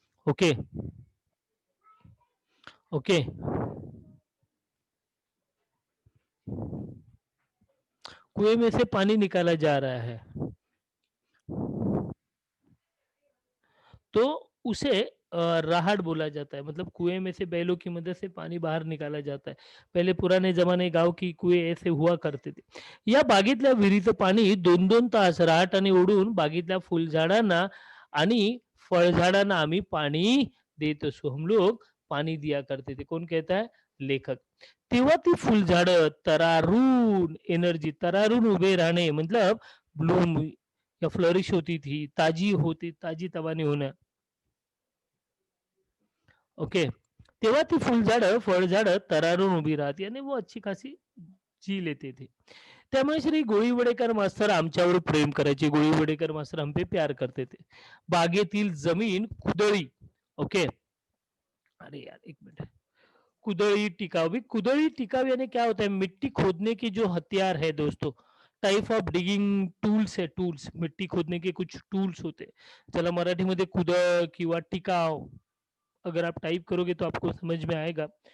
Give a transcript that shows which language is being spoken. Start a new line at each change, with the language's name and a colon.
Hindi: Okay, okay, कुएं में से पानी निकाला जा रहा है, तो उसे राहड़ बोला जाता है, मतलब कुएं में से बैलों की मदद से पानी बाहर निकाला जाता है। पहले पुराने जमाने गाव की कुएं ऐसे हुआ करते थे।
Marathi: या बागेतल्या विहिरीचं पाणी 2-2 तास रहाटाने ओढून बागेतल्या फुलझाडांना आणि फळझाडांना आम्ही पाणी देत असू,
Hindi: हम लोग पानी दिया करते थे। कौन कहता है,
Marathi: लेखक। तेव्हा ती फुलझाडं तरारून, एनर्जी तरारून उभे राहणे
Hindi: मतलब ब्लूम या फ्लरिश होती थी,
Marathi: ताजी होती, ताजी तवानी होणं। ओके, तेव्हा ती फुलझाडं, फळझाडं तरारून उभी राहते आणि
Hindi: वो अच्छी खासी जी लेते थे।
Marathi: त्यामुळे श्री गोळी वडेकर मास्तर आमच्यावर प्रेम करायचे, गोळी वडेकर मास्तर
Hindi: हम पे प्यार करते थे। बागेतील जमीन कुदळी, ओके, अरे यार एक मिनट, कुदळी टिकावी, कुदळी टिकावी यानी क्या होता है, मिट्टी खोदने की जो हथियार है दोस्तों, टाइप ऑफ डिगिंग टूल्स है, टूल्स, मिट्टी खोदने के कुछ टूल्स होते हैं,
Marathi: चला मराठीमध्ये कुदळ किंवा टिकाव
Hindi: अगर आप टाइप करोगे तो आपको समझ में आएगा।